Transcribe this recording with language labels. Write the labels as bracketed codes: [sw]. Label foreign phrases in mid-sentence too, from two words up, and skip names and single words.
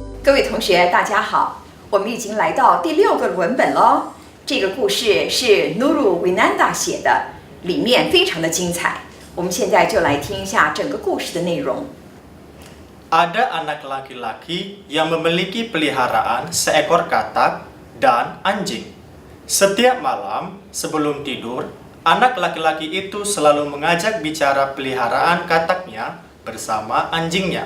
[zh] 各位同学，大家好，我们已经来到第6个文本喽。这个故事是 Nurul Winanda 写的，里面非常的精彩。我们现在就来听一下整个故事的内容。 [id] Ada anak laki-laki yang memiliki peliharaan seekor katak dan anjing. Setiap malam sebelum tidur, anak laki-laki itu selalu mengajak bicara peliharaan kataknya bersama anjingnya.